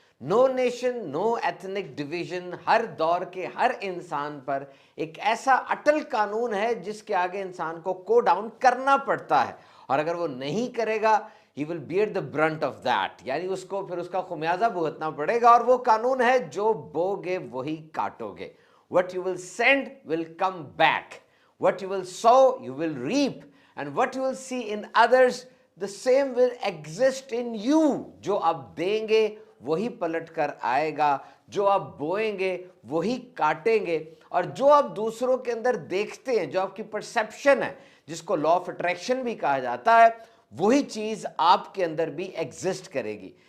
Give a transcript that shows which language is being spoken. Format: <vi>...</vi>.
<en>no nation, no ethnic division,</en> <hi>हर दौर के हर इंसान पर एक ऐसा अटल कानून है जिसके आगे इंसान को को डाउन करना पड़ता है, और अगर वो नहीं करेगा</hi> <en>he will bear the brunt of that,</en> <hi>यानी उसको फिर उसका खुमियाजा भुगतना पड़ेगा। और वो कानून है जो बोगे वही काटोगे।</hi> <en>What you will send will come back. What you will sow, you will reap. And what you will see in others, the same will exist in you.</en> <hi>जो आप देंगे वही पलट कर आएगा, जो आप बोएंगे वही काटेंगे, और जो आप दूसरों के अंदर देखते हैं, जो आपकी परसेप्शन है, जिसको लॉ ऑफ अट्रैक्शन भी कहा जाता है, वही चीज आपके अंदर भी एग्जिस्ट करेगी।</hi>